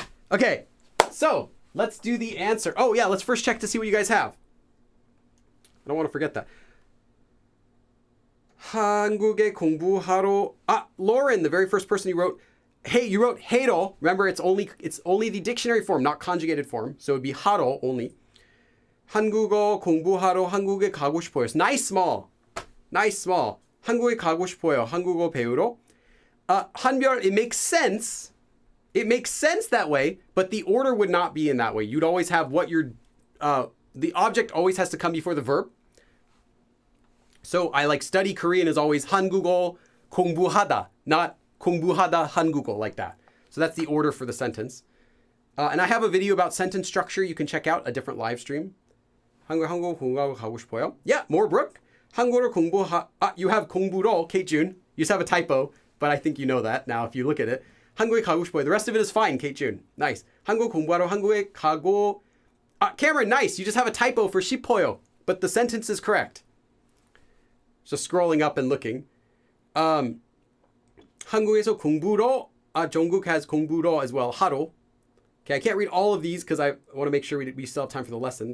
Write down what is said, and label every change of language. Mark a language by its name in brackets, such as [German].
[English] Okay, so let's do the answer. Oh yeah, let's first check to see what you guys have. I don't want to forget that. [Korean] 한국에 공부하러. [English] Lauren, the very first person you wrote. Hey, you wrote 하러. Remember, it's only the dictionary form, not conjugated form. So it'd be 하러 only. [Korean] 한국어 공부하러 한국에 가고 싶어요. [English] It's nice small. [Korean] 한국에 가고 싶어요. 한국어 배우러. [English] 한별, it makes sense. It makes sense that way, but the order would not be in that way. You'd always have the object always has to come before the verb. So I like study Korean is always [Korean] 한국어 공부하다, [English] not [Korean] 공부하다 한국어 [English] like that. So that's the order for the sentence. And I have a video about sentence structure you can check out, a different live stream. [Korean] 한국어 공부하러 가고 싶어요. [English] Yeah, more Brooke. 한국어를 you have 공부로, Kate June. You just have a typo, but I think you know that now if you look at it. [Korean] 한국에 가고 싶어요. [English] The rest of it is fine, Kate June. Nice. [Korean] 한국어 공부하러 한국에 가고. [English] Cameron, nice. You just have a typo for 싶어요, but the sentence is correct. Just scrolling up and looking. [Korean] 한국에서 공부로. [English] Jungkook has 공부로 as well. [Korean] 하러. [English] Okay, I can't read all of these because I want to make sure we still have time for the lesson.